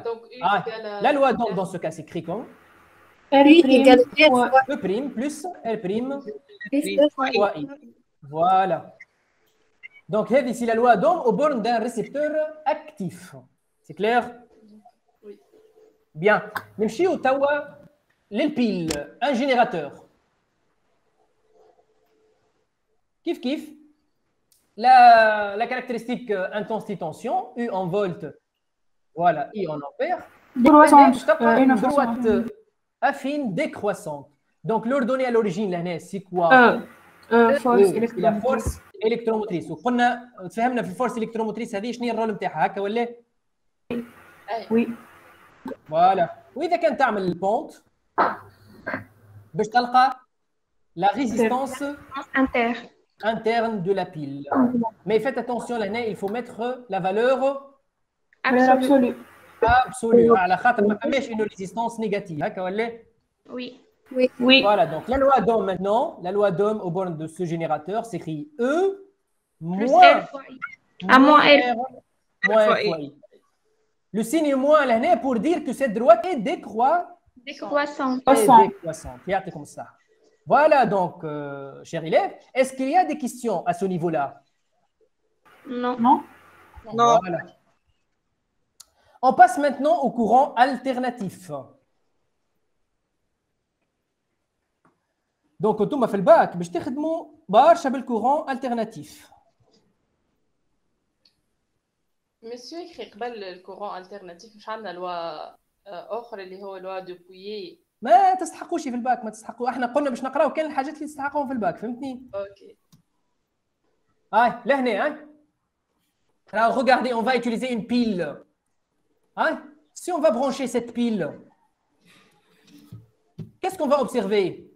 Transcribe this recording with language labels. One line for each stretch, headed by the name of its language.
French: Donc, la loi dans ce cas s'écrit comme R égale fois E' plus R' fois I. Voilà. Donc, c'est la loi d'Ohm aux bornes d'un récepteur actif. C'est clair? Oui. Bien.
Arabic: نمشيو توا للبيل un générateur. Kif.
French: La caractéristique intensité tension, U en volts, voilà, I en ampères. Une droite affine décroissante. Donc, l'ordonnée à l'origine, c'est quoi? C'est la force électromotrice.
Arabic: وقلنا تفهمنا في الفورس électromotrice هذه شنو هي الرول نتاعها هكا ولا؟
French: Oui. Voilà.
Arabic: وإذا كان تعمل البونت باش تلقى
French: la résistance interne de la pile. Mais faites attention là, il faut mettre la valeur absolue. Absolue.
Arabic: على خاطر ما فماش
French: une résistance négative
Arabic: هكا ولا؟
French: Oui. Voilà, donc la loi d'Ohm maintenant, la loi d'Ohm aux bornes de ce générateur s'écrit E moins R fois I. Moins R. Moins R fois I. Le signe moins là pour dire que cette droite est Décroissante. Regardez comme ça. Voilà donc, chers élèves, est-ce qu'il y a des questions à ce niveau-là? Non. Voilà. On passe maintenant au courant alternatif.
Arabic: Donc, انتم في الباك باش تخدموا برشا بالكورون الترناتيف. مسيو يخي قبل الكورون الترناتيف مش عندنا لوا اخر اللي هو لوا دو بويي. ما تستحقوش في الباك، ما تستحقوا. احنا قلنا باش نقراو كان الحاجات اللي تستحقهم في الباك، فهمتني؟
English: Okay.
French: لهنا Alors, regardez, on va utiliser une pile. Si on va brancher cette pile, qu'est-ce qu'on va observer?